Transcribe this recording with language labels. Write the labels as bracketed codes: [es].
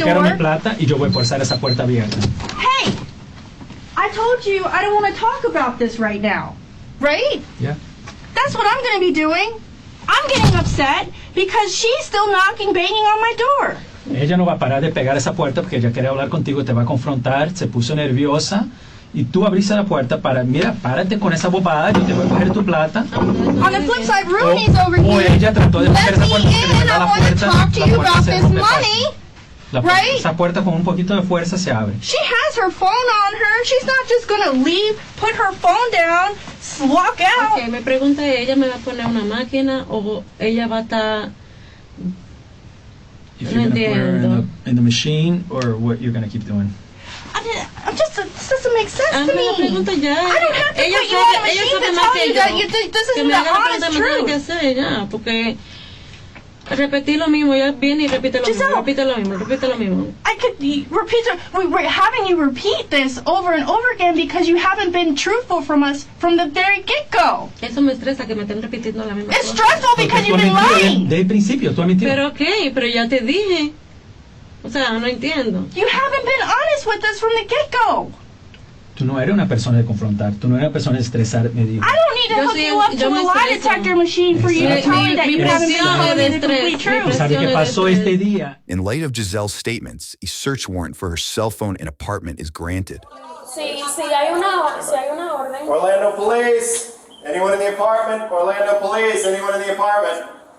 [es] quiero mi plata y yo voy a forzar esa puerta abierta. [en] Hey, I told you I don't want to talk about this right now, right? Yeah. That's what I'm going to be doing. I'm getting upset because she's still banging on my door. [es] Ella no va a parar de pegar esa puerta porque ella quiere hablar contigo, te va a confrontar, se puso nerviosa y tú abriste la puerta para, mira, párate con esa bobada, yo te voy a coger tu plata. [en] On the flip side, Runy's over [es] O [en] here. [es] ella trató de pegar esa puerta porque de verdad [en] I want to talk to you about this money. Right? [es] Esa puerta con un poquito de fuerza se abre. [en] She has her phone on her. She's not just going to leave, put her phone down, walk out. [es] Okay, me pregunta, ¿ella me va a poner una máquina o ella va a estar... [en] If you're going to put her in the machine, or what you're going to keep doing? This doesn't make sense to me. [es] Me pregunta ya. [en] I don't have to put you on a machine to tell you that this isn't the honest truth. [es] Que hacer ya, porque repetir lo mismo, ya viene y repite lo mismo, repite lo mismo. [en] I could repeat. We're having you repeat this over and over again because you haven't been truthful from us from the very get-go. [es] Eso me estresa que me estén repitiendo la misma [en] It's [es] cosa. [en] stressful because you've been lying. [es] Desde el principio, tú has mentido. Pero pero ya te dije. O sea, no entiendo. [en] You haven't been honest with us from the get-go. [es] Tú no eres una persona de confrontar, tú no eres una persona de estresar, me digo. [en] I don't need to hook you up to a lie detector machine for you to tell me that you haven't been telling me the complete truth. [es] ¿Sabe qué pasó este día? [en] In light of Giselle's statements, a search warrant for her cell phone and apartment is granted. [es] Si hay una orden. [en] Orlando Police, anyone in the apartment? Orlando Police, anyone in the apartment?